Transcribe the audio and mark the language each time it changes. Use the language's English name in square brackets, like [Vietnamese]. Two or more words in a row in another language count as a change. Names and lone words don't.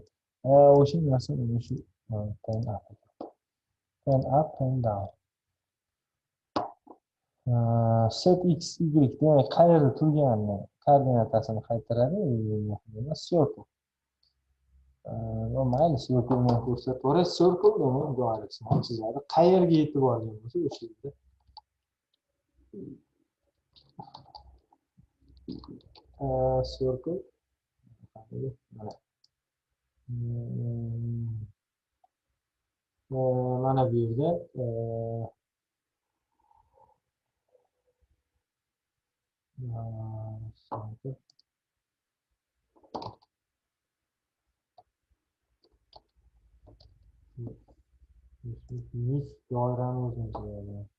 [Uzbek] O'sha narsa mana shu [English] pen up. Pen up, pen down. Set x, y [Uzbek] demak qayerda turganini koordinatasini qaytaradi. Circle. Mayli, circle-ni ko'rsataveradi. Circle demak doirasini chizadi. Qayerga yetib olgan bo'lsa o'sha yerda. Circle. Mana bu yerda yuz doirani o'zini chizadi.